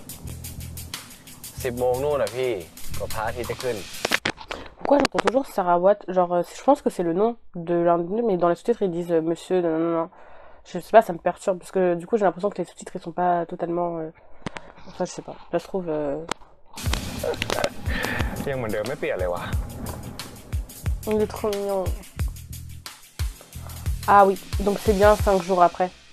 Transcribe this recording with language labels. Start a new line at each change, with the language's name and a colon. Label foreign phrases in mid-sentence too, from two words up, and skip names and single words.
Thai: 10 โมงนู่นอ่ะพี่ก็พระอาทิตย์จะขึ้น
French: Pourquoi j'entends toujours Sarawat? Genre, je pense que c'est le nom de l'un d'eux, mais dans les sous-titres ils disent monsieur, non. Je sais pas, ça me perturbe parce que du coup j'ai l'impression que les sous-titres ils sont pas totalement. Enfin, je sais pas. Là, je trouve.
Thai: ยังเหมือนเดิมไม่เปลี่ยนเลยวะ
French: Il est trop mignon. Ah oui, donc c'est bien 5 jours après.